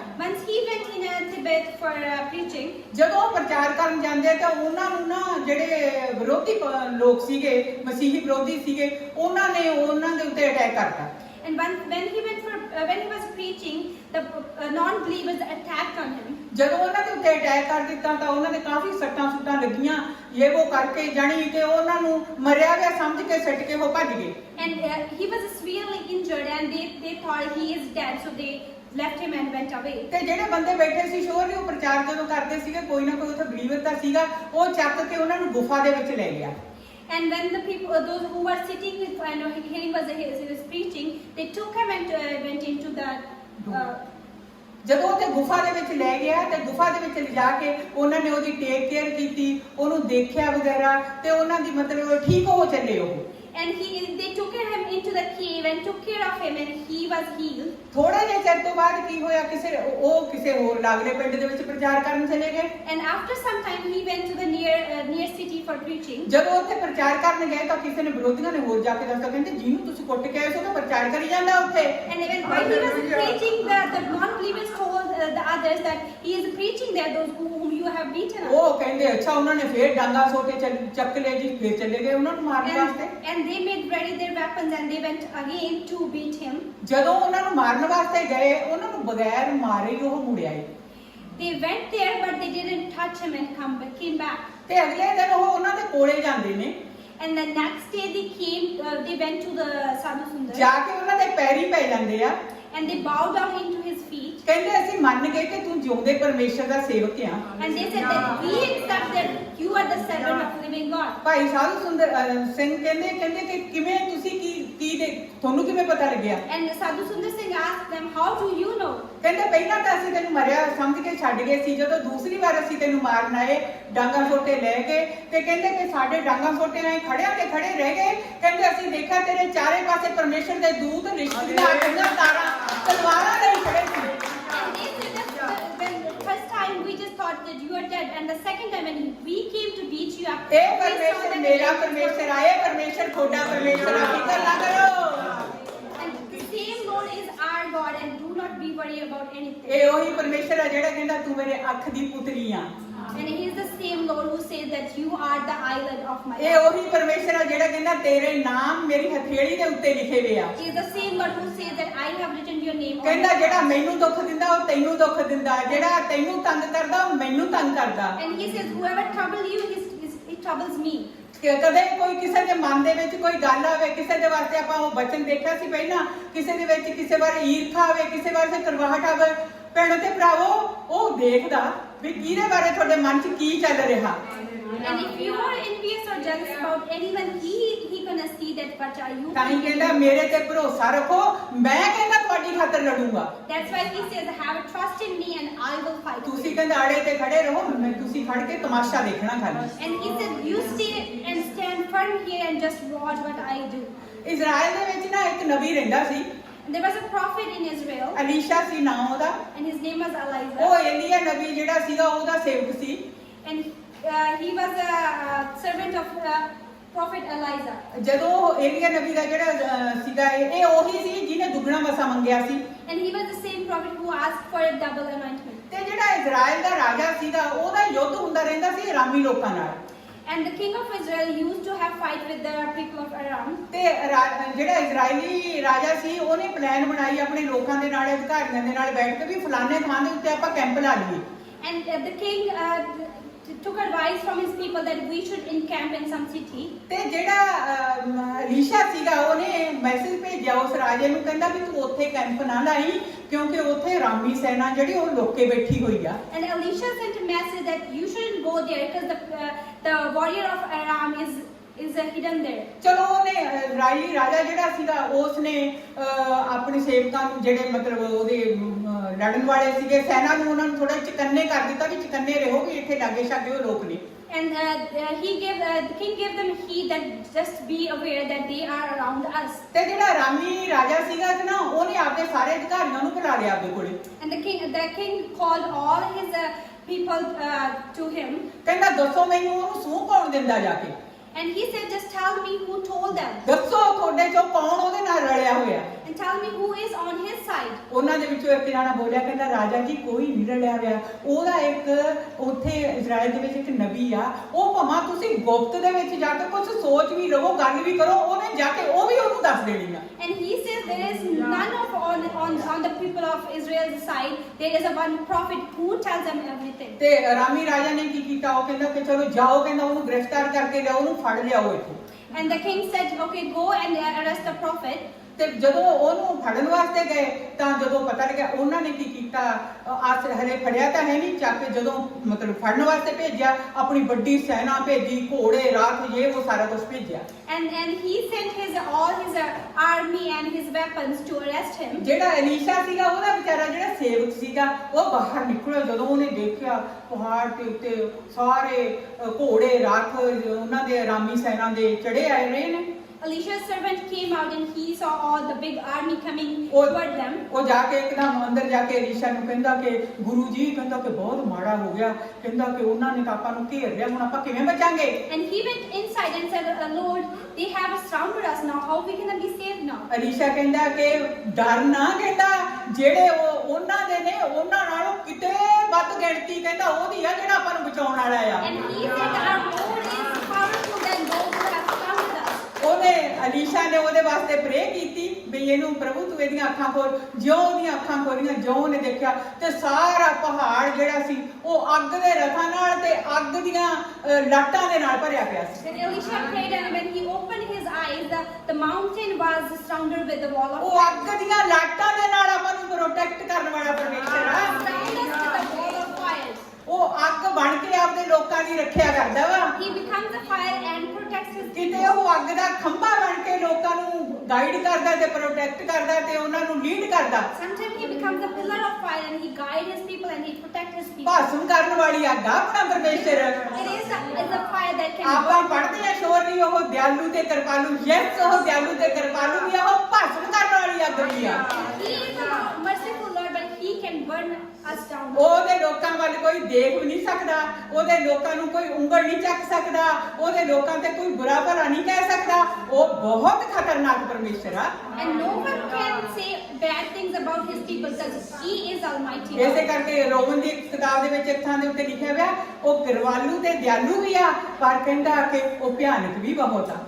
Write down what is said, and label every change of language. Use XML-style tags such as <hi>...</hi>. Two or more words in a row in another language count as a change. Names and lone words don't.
<en>Once he went in Tibet for preaching.</en> <pa>ਜਦੋਂ ਉਹ ਪ੍ਰਚਾਰ ਕਰਨ ਜਾਂਦੇ ਤਾਂ ਉਹਨਾਂ ਨੂੰ ਨਾ ਜਿਹੜੇ ਵਿਰੋਧੀ ਲੋਕ ਸੀਗੇ, ਮਸੀਹੀ ਵਿਰੋਧੀ ਸੀਗੇ, ਉਹਨਾਂ ਨੇ ਉਹਨਾਂ ਦੇ ਉੱਤੇ ਅਟੈਕ ਕਰਤਾ।</pa> <en>And when he was preaching, the non-believers attacked on him.</en> <pa>ਜਦੋਂ ਉਹਨਾਂ ਦੇ ਉੱਤੇ ਅਟੈਕ ਕਰ ਦਿੱਤਾ ਤਾਂ ਉਹਨਾਂ ਨੇ ਕਾਫੀ ਸੱਟਾਂ ਸੁੱਟਾਂ ਲੱਗੀਆਂ, ਇਹ ਉਹ ਕਰਕੇ ਜਾਣੀ ਕਿ ਉਹਨਾਂ ਨੂੰ ਮਰਿਆ ਗਿਆ ਸਮਝ ਕੇ ਸਿੱਟ ਕੇ ਉਹ ਭੱਜ ਗਏ।</pa> <en>And he was severely injured, and they thought he is dead, so they left him and went away.</en> <pa>ਤੇ ਜਿਹੜੇ ਬੰਦੇ ਬੈਠੇ ਸੀ ਸ਼ੋਰ ਨੇ ਉਹ ਪ੍ਰਚਾਰ ਜਦੋਂ ਕਰਦੇ ਸੀਗੇ ਕੋਈ ਨਾ ਕੋਈ ਉੱਥੇ ਬਲੀਵਰ ਤਾਂ ਸੀਗਾ, ਉਹ ਚੱਕ ਕੇ ਉਹਨਾਂ ਨੂੰ ਗੁਫਾ ਦੇ ਵਿੱਚ ਲੈ ਗਿਆ।</pa> <en>And when the people, those who were sitting with and hearing he was preaching, they took him and went into the.</en> <pa>ਜਦੋਂ ਉਹ ਤੇ ਗੁਫਾ ਦੇ ਵਿੱਚ ਲੈ ਗਿਆ ਤੇ ਗੁਫਾ ਦੇ ਵਿੱਚ ਲਿਜਾ ਕੇ ਉਹਨਾਂ ਨੇ ਉਹਦੀ</pa> <en>take care</en> <pa>ਕੀਤੀ, ਉਹਨੂੰ ਦੇਖਿਆ ਵਗੈਰਾ, ਤੇ ਉਹਨਾਂ ਦੀ ਮਤਲਬ ਠੀਕ ਹੋ ਚੱਲੇ ਉਹ।</pa> <en>And they took care him into the cave and took care of him, and he was healed.</en> <pa>ਥੋੜੇ ਜਿਹੇ ਚਿਰ ਤੋਂ ਬਾਅਦ ਕੀ ਹੋਇਆ, ਕਿਸੇ ਹੋਰ ਲਾਗਲੇ ਪਿੰਡ ਦੇ ਵਿੱਚ ਪ੍ਰਚਾਰ ਕਰਨ ਚਲੇ ਗਏ।</pa> <en>And after some time, he went to the near city for preaching.</en> <pa>ਜਦੋਂ ਉੱਥੇ ਪ੍ਰਚਾਰ ਕਰਨ ਗਏ ਤਾਂ ਕਿਸੇ ਨੇ ਵਿਰੋਧੀਆਂ ਨੇ ਹੋਰ ਜਾ ਕੇ ਦੱਸਿਆ, ਕਹਿੰਦੇ ਜਿਹਨੂੰ ਤੁਸੀਂ ਕੁੱਟ ਕੇ ਆਏ ਸੀ ਉਹ ਪ੍ਰਚਾਰ ਕਰੀ ਜਾਂਦਾ ਉੱਥੇ।</pa> <en>And even while he was preaching, the non-believers told the others that he is preaching there, those whom you have beaten up.</en> <pa>ਉਹ ਕਹਿੰਦੇ ਅੱਛਾ, ਉਹਨਾਂ ਨੇ ਫੇਰ ਡਾਂਗਾ ਸੋਟੇ ਚੱਕ ਲਏ ਜੀ, ਫੇਰ ਚਲੇ ਗਏ ਉਹਨਾਂ ਨੂੰ ਮਾਰਨ ਵਾਸਤੇ।</pa> <en>And they made ready their weapons and they went again to beat him.</en> <pa>ਜਦੋਂ ਉਹਨਾਂ ਨੂੰ ਮਾਰਨ ਵਾਸਤੇ ਗਏ, ਉਹਨਾਂ ਨੂੰ ਬਗੈਰ ਮਾਰੇ ਹੀ ਉਹ ਮੁੜਿਆ ਏ।</pa> <en>They went there but they didn't touch him and came back.</en> <pa>ਤੇ ਅਗਲੇ ਦਿਨ ਉਹ ਉਹਨਾਂ ਦੇ ਕੋਲੇ ਜਾਂਦੇ ਨੇ।</pa> <en>And the next day they went to the Sadhu Sundar.</en> <pa>ਜਾ ਕੇ ਉਹਨਾਂ ਦੇ ਪੈਰੀ ਪੈ ਜਾਂਦੇ ਆ।</pa> <en>And they bowed down into his feet.</en> <pa>ਕਹਿੰਦੇ ਅਸੀਂ ਮੰਨ ਗਏ ਕਿ ਤੂੰ ਜਿਉਂਦੇ ਪਰਮੇਸ਼ਰ ਦਾ ਸੇਵਕ ਆ।</pa> <en>And they said that we accept that you are the servant of the living God.</en> <pa>ਭਾਈ ਸਾਧੂ ਸੁੰਦਰ ਸਿੰਘ ਕਹਿੰਦੇ ਕਿ ਕਿਵੇਂ ਤੁਸੀਂ ਤੁਹਾਨੂੰ ਕਿਵੇਂ ਪਤਾ ਲੱਗਿਆ?</pa> <en>And Sadhu Sundar Singh asked them, how do you know?</en> <pa>ਕਹਿੰਦੇ ਪਹਿਲਾਂ ਤਾਂ ਅਸੀਂ ਤੈਨੂੰ ਮਰਿਆ ਸਮਝ ਕੇ ਛੱਡ ਗਏ ਸੀ, ਜਦੋਂ ਦੂਸਰੀ ਵਾਰ ਅਸੀਂ ਤੈਨੂੰ ਮਾਰਨ ਆਏ ਡਾਂਗਾ ਸੋਟੇ ਲੈ ਕੇ, ਤੇ ਕਹਿੰਦੇ ਕਿ ਸਾਡੇ ਡਾਂਗਾ ਸੋਟੇ ਨਾਲ ਖੜਿਆਂ ਤੇ ਖੜੇ ਰਹਿ ਗਏ। ਕਹਿੰਦੇ ਅਸੀਂ ਦੇਖਿਆ ਤੇਰੇ ਚਾਰੇ ਪਾਸੇ ਪਰਮੇਸ਼ਰ ਦੇ ਦੂਤ ਰਿਸ਼ਤੇਦਾਰ ਦੀਆਂ ਤਾਰਾਂ ਤਲਵਾਰਾਂ ਲਈ ਖੜੇ ਸੀ।</pa> <en>And they said that when the first time we just thought that you are dead, and the second time when we came to beat you up,</en> <pa>ਇਹ ਪਰਮੇਸ਼ਰ ਮੇਰਾ ਪਰਮੇਸ਼ਰ ਆਏ, ਪਰਮੇਸ਼ਰ ਤੁਹਾਡਾ ਪਰਮੇਸ਼ਰ ਆ, ਫਿਕਰ ਨਾ ਕਰੋ।</pa> <en>and the same Lord is our God, and do not be worried about anything.</en> <pa>ਇਹ ਉਹੀ ਪਰਮੇਸ਼ਰ ਆ ਜਿਹੜਾ ਕਹਿੰਦਾ ਤੂੰ ਮੇਰੇ ਅੱਖ ਦੀ ਪੁੱਤਰੀ ਆ।</pa> <en>And he is the same Lord who says that you are the eyelid of my</en> <pa>ਇਹ</pa> <en>eye.</en> <pa>ਉਹੀ ਪਰਮੇਸ਼ਰ ਆ ਜਿਹੜਾ ਕਹਿੰਦਾ ਤੇਰੇ ਨਾਮ ਮੇਰੀ ਹਥੇਲੀ ਦੇ ਉੱਤੇ ਲਿਖੇ ਹੋਏ ਆ।</pa> <en>He is the same God who says that I have written your name on</en> <pa>ਕਹਿੰਦਾ</pa> <en>my</en> <pa>ਜਿਹੜਾ ਮੈਨੂੰ ਦੁੱਖ ਦਿੰਦਾ ਉਹ ਤੈਨੂੰ ਦੁੱਖ ਦਿੰਦਾ, ਜਿਹੜਾ ਤੈਨੂੰ ਤੰਗ ਕਰਦਾ ਉਹ ਮੈਨੂੰ ਤੰਗ ਕਰਦਾ।</pa> <en>And he says, whoever troubles you, he troubles me.</en> <pa>ਕਿ ਕਦੇ ਕੋਈ ਕਿਸੇ ਦੇ ਮਨ ਦੇ ਵਿੱਚ ਕੋਈ ਗੱਲ ਆਵੇ, ਕਿਸੇ ਦੇ ਵਾਸਤੇ ਆਪਾਂ ਉਹ ਬਚਨ ਦੇਖਿਆ ਸੀ ਪਹਿਲਾਂ, ਕਿਸੇ ਦੇ ਵਿੱਚ ਕਿਸੇ ਬਾਰੇ ਈਰਖਾ ਆਵੇ, ਕਿਸੇ ਵਾਸਤੇ ਕਰਵਾਹਟ ਆਵੇ, ਭੈਣੋ ਤੇ ਭਰਾਵੋ ਉਹ ਦੇਖਦਾ ਵੀ ਕਿਹਦੇ ਬਾਰੇ ਤੁਹਾਡੇ ਮਨ 'ਚ ਕੀ ਚੱਲ ਰਿਹਾ।</pa> <en>And if you are envious or jealous about anyone, he gonna see that what are you.</en> <pa>ਤਾਂ ਹੀ ਕਹਿੰਦਾ ਮੇਰੇ ਤੇ ਭਰੋਸਾ ਰੱਖੋ, ਮੈਂ ਕਹਿੰਦਾ ਤੁਹਾਡੀ ਖਾਤਰ ਲੜੂੰਗਾ।</pa> <en>That's why he says, have trust in me and I will fight.</en> <pa>ਤੁਸੀਂ ਕਹਿੰਦਾ ਆੜੇ ਤੇ ਖੜੇ ਰਹੋ, ਮੈਂ ਤੁਸੀਂ ਖੜ ਕੇ ਤਮਾਸ਼ਾ ਦੇਖਣਾ ਖਾਲੀ।</pa> <en>And he said, you stay and stand firm here and just watch what I do.</en> <pa>ਇਜ਼ਰਾਈਲ ਦੇ ਵਿੱਚ ਨਾ ਇੱਕ ਨਬੀ ਰਹਿੰਦਾ ਸੀ।</pa> <en>There was a prophet in Israel,</en> <pa>ਅਲੀਸ਼ਾ ਸੀ ਨਾਮ ਉਹਦਾ।</pa> <en>and his name was Elijah.</en> <pa>ਉਹ ਏਲੀਆ ਨਬੀ ਜਿਹੜਾ ਸੀਗਾ ਉਹਦਾ ਸੇਵਕ ਸੀ।</pa> <en>And he was a servant of prophet Elijah.</en> <pa>ਜਦੋਂ ਏਲੀਆ ਨਬੀ ਦਾ ਜਿਹੜਾ ਸੀਗਾ ਇਹ ਉਹੀ ਸੀ ਜਿਹਨੇ ਦੁੱਗਣਾ ਮਸਾ ਮੰਗਿਆ ਸੀ।</pa> <en>And he was the same prophet who asked for a double anointment.</en> <pa>ਤੇ ਜਿਹੜਾ ਇਜ਼ਰਾਈਲ ਦਾ ਰਾਜਾ ਸੀਗਾ ਉਹਦਾ ਯੁੱਧ ਹੁੰਦਾ ਰਹਿੰਦਾ ਸੀ ਅਰਾਮੀ ਲੋਕਾਂ ਨਾਲ।</pa> <en>And the king of Israel used to have fight with the people of Aram.</en> <pa>ਤੇ ਜਿਹੜਾ ਇਜ਼ਰਾਈਲੀ ਰਾਜਾ ਸੀ ਉਹਨੇ ਪਲਾਨ ਬਣਾਈ ਆਪਣੇ ਲੋਕਾਂ ਦੇ ਨਾਲ, ਅਧਿਕਾਰੀਆਂ ਦੇ ਨਾਲ ਬੈਠ ਕੇ ਵੀ ਫਲਾਣੇ ਥਾਂ ਦੇ ਉੱਤੇ ਆਪਾਂ ਕੈਂਪ ਲਾ ਲਈਏ।</pa> <en>And the king took advice from his people that we should encamp in some city.</en> <pa>ਤੇ ਜਿਹੜਾ ਅਲੀਸ਼ਾ ਸੀਗਾ ਉਹਨੇ ਮੈਸੇਜ ਭੇਜਿਆ ਉਸ ਰਾਜੇ ਨੂੰ, ਕਹਿੰਦਾ ਵੀ ਤੂੰ ਉੱਥੇ ਕੈਂਪ ਨਾ ਲਾਈ ਕਿਉਂਕਿ ਉੱਥੇ ਰਾਮੀ ਸੈਨਾ ਜਿਹੜੀ ਉਹ ਲੋਕੇ ਬੈਠੀ ਹੋਈ ਆ।</pa> <en>And Elisha sent a message that you shouldn't go there because the warrior of Aram is hidden there.</en> <pa>ਚਲੋ ਉਹਨੇ ਇਜ਼ਰਾਈਲੀ ਰਾਜਾ ਜਿਹੜਾ ਸੀਗਾ ਉਸਨੇ ਆਪਣੇ ਸੇਵਕਾਂ ਨੂੰ ਜਿਹੜੇ ਮਤਲਬ ਉਹਦੇ ਲੜਨ ਵਾਲੇ ਸੀਗੇ ਸੈਨਾ ਨੂੰ ਉਹਨਾਂ ਨੂੰ ਥੋੜਾ ਚਕੰਨੇ ਕਰ ਦਿੱਤਾ ਵੀ ਚਕੰਨੇ ਰਹੋ ਵੀ ਇੱਥੇ ਲਾਗੇ ਛਾਗੇ ਉਹ ਲੋਕ ਨੇ।</pa> <en>And the king gave them heed that just be aware that they are around us.</en> <pa>ਤੇ ਜਿਹੜਾ ਰਾਮੀ ਰਾਜਾ ਸੀਗਾ ਨਾ ਉਹਨੇ ਆਪਣੇ ਸਾਰੇ ਅਧਿਕਾਰੀਆਂ ਨੂੰ ਬੁਲਾ ਲਿਆ ਆਪਣੇ ਕੋਲੇ।</pa> <en>And the king called all his people to him.</en> <pa>ਕਹਿੰਦਾ ਦੱਸੋ ਮੈਨੂੰ ਉਹਨੂੰ ਸੂਹ ਕੌਣ ਦਿੰਦਾ ਜਾ ਕੇ।</pa> <en>And he said, just tell me who told them.</en> <pa>ਦੱਸੋ ਤੁਹਾਡੇ ਚੋਂ ਕੌਣ ਉਹਦੇ ਨਾਲ ਰਲਿਆ ਹੋਇਆ।</pa> <en>And tell me who is on his side.</en> <pa>ਉਹਨਾਂ ਦੇ ਵਿੱਚੋਂ ਇੱਕ ਜਣਾ ਬੋਲਿਆ, ਕਹਿੰਦਾ ਰਾਜਾ ਜੀ ਕੋਈ ਨਹੀਂ ਰਲਿਆ ਹੋਇਆ, ਉਹਦਾ ਇੱਕ ਉੱਥੇ ਇਜ਼ਰਾਈਲ ਦੇ ਵਿੱਚ ਇੱਕ ਨਬੀ ਆ, ਉਹ ਭਾਵੇਂ ਤੁਸੀਂ ਗੁਪਤ ਦੇ ਵਿੱਚ ਜਾ ਕੇ ਕੁਝ ਸੋਚ ਵੀ ਲਵੋ, ਗੱਲ ਵੀ ਕਰੋ, ਉਹਨੇ ਜਾ ਕੇ ਉਹ ਵੀ ਉਹਨੂੰ ਦੱਸ ਦੇਣੀ ਆ।</pa> <en>And he says there is none of on the people of Israel's side. There is a one prophet who tells them everything.</en> <pa>ਤੇ ਰਾਮੀ ਰਾਜਾ ਨੇ ਕੀ ਕੀਤਾ, ਉਹ ਕਹਿੰਦਾ ਕਿ ਚਲੋ ਜਾਓ, ਕਹਿੰਦਾ ਉਹਨੂੰ ਗ੍ਰਿਫਤਾਰ ਕਰਕੇ ਲਿਆਓ, ਉਹਨੂੰ ਫੜ ਲਿਆਓ ਇੱਥੋਂ।</pa> <en>And the king said, okay, go and arrest the prophet.</en> <pa>ਤੇ ਜਦੋਂ ਉਹਨੂੰ ਫੜਨ ਵਾਸਤੇ ਗਏ ਤਾਂ ਜਦੋਂ ਪਤਾ ਲੱਗਿਆ ਉਹਨਾਂ ਨੇ ਕੀ ਕੀਤਾ, ਹਲੇ ਫੜਿਆ ਤਾਂ ਹੈ ਨਹੀਂ, ਚੱਕ ਕੇ ਜਦੋਂ ਮਤਲਬ ਫੜਨ ਵਾਸਤੇ ਭੇਜਿਆ ਆਪਣੀ ਵੱਡੀ ਸੈਨਾ ਭੇਜੀ, ਘੋੜੇ ਰਾਥ ਇਹ ਉਹ ਸਾਰਾ ਕੁਝ ਭੇਜਿਆ।</pa> <en>And he sent all his army and his weapons to arrest him.</en> <pa>ਜਿਹੜਾ ਅਲੀਸ਼ਾ ਸੀਗਾ ਉਹਦਾ ਵਿਚਾਰਾ ਜਿਹੜਾ ਸੇਵਕ ਸੀਗਾ ਉਹ ਬਾਹਰ ਨਿਕਲਿਆ, ਜਦੋਂ ਉਹਨੇ ਦੇਖਿਆ ਪਹਾੜ ਦੇ ਉੱਤੇ ਸਾਰੇ ਘੋੜੇ ਰਾਥ ਉਹਨਾਂ ਦੇ ਰਾਮੀ ਸੈਨਾ ਦੇ ਚੜੇ ਆਏ ਰਹੇ ਨੇ।</pa> <en>Elisha's servant came out and he saw all the big army coming</en> <pa>ਉਹ</pa> <en>toward them.</en> <pa>ਉਹ ਜਾ ਕੇ ਇੱਕਦਮ ਅੰਦਰ ਜਾ ਕੇ ਏਲੀਸ਼ਾ ਨੂੰ ਕਹਿੰਦਾ ਕਿ ਗੁਰੂ ਜੀ ਕਹਿੰਦਾ ਕਿ ਬਹੁਤ ਮਾੜਾ ਹੋ ਗਿਆ, ਕਹਿੰਦਾ ਕਿ ਉਹਨਾਂ ਨੇ ਤਾਂ ਆਪਾਂ ਨੂੰ ਘੇਰ ਲਿਆ, ਹੁਣ ਆਪਾਂ ਕਿਵੇਂ ਬਚਾਂਗੇ?</pa> <en>And he went inside and said, Lord, they have surrounded us now. How we can be saved now?</en> <pa>ਏਲੀਸ਼ਾ ਕਹਿੰਦਾ ਕਿ ਡਰ ਨਾ, ਕਹਿੰਦਾ ਜਿਹੜੇ ਉਹਨਾਂ ਦੇ ਨੇ ਉਹਨਾਂ ਨਾਲੋਂ ਕਿਤੇ ਵੱਧ ਗਿਣਤੀ ਕਹਿੰਦਾ ਉਹਦੀ ਆ ਜਿਹੜਾ ਆਪਾਂ ਨੂੰ ਬਚਾਉਣ ਵਾਲਾ ਆ।</pa> <en>And he said, our Lord is powerful than those who have surrounded us.</en> <pa>ਉਹਨੇ ਏਲੀਸ਼ਾ ਨੇ ਉਹਦੇ ਵਾਸਤੇ ਪ੍ਰੇ ਕੀਤੀ ਵੀ ਇਹਨੂੰ ਪ੍ਰਭੂ ਤੂੰ ਇਹਦੀਆਂ ਅੱਖਾਂ ਖੋਲ। ਜਿਉਂ ਉਹਦੀਆਂ ਅੱਖਾਂ ਖੋਲੀਆਂ, ਜਿਉਂ ਉਹਨੇ ਦੇਖਿਆ ਤੇ ਸਾਰਾ ਪਹਾੜ ਜਿਹੜਾ ਸੀ ਉਹ ਅੱਗ ਦੇ ਰਥਾਂ ਨਾਲ ਤੇ ਅੱਗ ਦੀਆਂ ਲਾਟਾਂ ਦੇ ਨਾਲ ਭਰਿਆ ਪਿਆ ਸੀ।</pa> <en>Then Elisha prayed, and when he opened his eyes, the mountain was surrounded with the wall of</en> <pa>ਉਹ ਅੱਗ ਦੀਆਂ ਲਾਟਾਂ ਦੇ ਨਾਲ ਆਪਾਂ ਨੂੰ ਪ੍ਰੋਟੈਕਟ ਕਰਨ ਵਾਲਾ ਪਰਮੇਸ਼ਰ ਆ।</pa> <en>surrounded us with a wall of fire.</en> <pa>ਉਹ ਅੱਗ ਬਣ ਕੇ ਆਪਦੇ ਲੋਕਾਂ ਦੀ ਰੱਖਿਆ ਕਰਦਾ ਵਾ।</pa> <en>He becomes a fire and protects his</en> <pa>ਕਿਤੇ</pa> <en>people.</en> <pa>ਉਹ ਅੱਗ ਦਾ ਖੰਭਾ ਬਣ ਕੇ ਲੋਕਾਂ ਨੂੰ ਗਾਈਡ ਕਰਦਾ ਤੇ ਪ੍ਰੋਟੈਕਟ ਕਰਦਾ ਤੇ ਉਹਨਾਂ ਨੂੰ ਲੀਡ ਕਰਦਾ।</pa> <en>Sometimes he becomes a pillar of fire and he guides his people and he protects his people.</en> <pa>ਭਾਸ਼ਣ ਕਰਨ ਵਾਲੀ ਅੱਗ ਆ ਆਪਣਾ ਪਰਮੇਸ਼ਰ।</pa> <en>It is a fire that can</en> <pa>ਆਪਾਂ ਪੜ੍ਹਦੇ ਆ ਸ਼ੋਰਲੀ ਉਹ ਦਿਆਲੂ ਤੇ ਕਿਰਪਾਲੂ। ਯੈਸ, ਉਹ ਦਿਆਲੂ ਤੇ ਕਿਰਪਾਲੂ ਵੀ ਆ, ਉਹ ਭਾਸ਼ਣ ਕਰਨ ਵਾਲੀ ਅੱਗ ਵੀ ਆ।</pa> <en>He is a merciful Lord, but he can burn us down.</en> <pa>ਉਹਦੇ ਲੋਕਾਂ ਵੱਲ ਕੋਈ ਦੇਖ ਵੀ ਨਹੀਂ ਸਕਦਾ, ਉਹਦੇ ਲੋਕਾਂ ਨੂੰ ਕੋਈ ਉਂਗਲ ਨਹੀਂ ਚੱਕ ਸਕਦਾ, ਉਹਦੇ ਲੋਕਾਂ ਤੇ ਕੋਈ ਬੁਰਾ ਭਲਾ ਨਹੀਂ ਕਹਿ ਸਕਦਾ। ਉਹ ਬਹੁਤ ਖਤਰਨਾਕ ਪਰਮੇਸ਼ਰ ਆ।</pa> <en>And no one can say bad things about his people because he is almighty.</en> <pa>ਇਸੇ ਕਰਕੇ ਰੋਮਨ ਦੀ ਕਿਤਾਬ ਦੇ ਵਿੱਚ ਇੱਕ ਥਾਂ ਦੇ ਉੱਤੇ ਲਿਖਿਆ ਹੋਇਆ ਉਹ ਕਿਰਪਾਲੂ ਤੇ ਦਿਆਲੂ ਵੀ ਆ, ਪਰ ਕਹਿੰਦਾ ਕਿ ਉਹ ਭਿਆਨਕ ਵੀ ਬਹੁਤ ਆ।</pa>